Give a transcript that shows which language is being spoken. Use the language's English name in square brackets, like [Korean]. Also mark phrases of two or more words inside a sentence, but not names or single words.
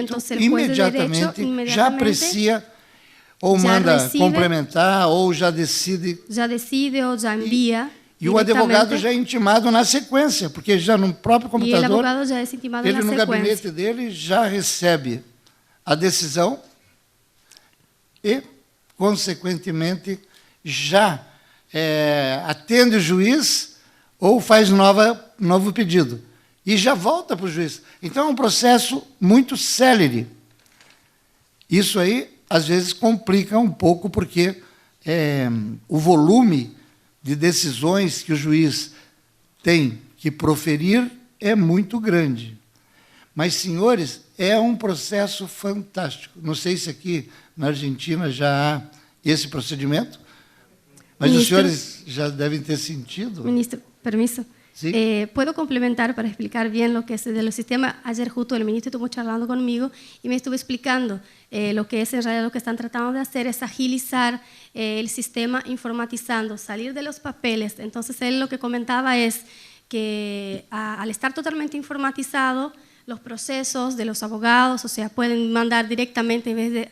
[Spanish] entonces el juez de [Portuguese] imediatamente [Spanish] derecho [Portuguese] já [Spanish] inmediatamente [Portuguese] aprecia ou já [Spanish] manda recibe, [Portuguese] complementar ou já decide. [Spanish] ya decide o ya envía. [Portuguese] E o advogado [Spanish] directamente, [Portuguese] já é intimado na sequência, porque já no próprio [Spanish] y el [Portuguese] computador, [Spanish] abogado ya es intimado en [Portuguese] ele [Spanish] la [Portuguese] no [Spanish] secuencia. [Portuguese] gabinete dele já recebe a decisão e, consequentemente, já atende o juiz ou faz novo pedido. E já volta para o juiz. Então, é um processo muito célere. Isso aí, às vezes, complica um pouco, porque o volume de decisões que o juiz tem que proferir é muito grande. Mas, senhores, é um processo fantástico. Não sei se aqui na Argentina já há esse procedimento, mas os [Spanish] Ministro. [Portuguese] senhores já devem ter sentido. [Spanish] Ministro, permiso. Sí. Puedo complementar para explicar bien lo que es de los sistemas. Ayer justo el ministro estuvo charlando conmigo y me estuvo explicando lo que es en realidad lo que están tratando de hacer es agilizar el sistema informatizando, salir de los papeles. Entonces él lo que comentaba es que al estar totalmente informatizado, los procesos de los abogados, o sea, pueden mandar directamente en vez de